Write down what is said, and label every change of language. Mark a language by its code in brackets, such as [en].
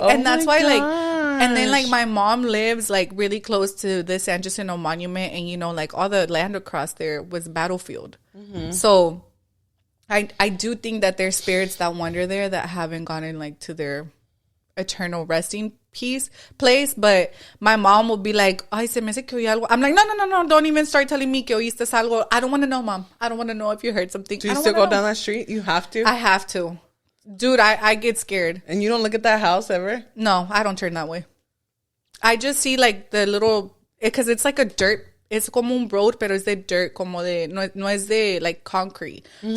[en] And that's why, like, and then, like, my mom lives, like, really close to the San Jacinto Monument. And, you know, like, all the land across there was battlefield. Mm-hmm. So, I do think that there's spirits that wander there that haven't gotten, like, to their eternal resting place. But my mom will be like, ay, [es] se me hace que oí algo. [en] I'm like, no, don't even start telling me [es] que oíste algo. [en] I don't want to know, Mom. I don't want to know if you heard something. Do you still go down that street? You have to? I have to. Dude, I get scared. And you don't look at that house ever? No, I don't turn that way. I just see like the little, because it's like a dirt, it's [es] como un [en] road, [es] pero es de [en] dirt, [es] como de, no es de [en] like concrete. Mm-hmm.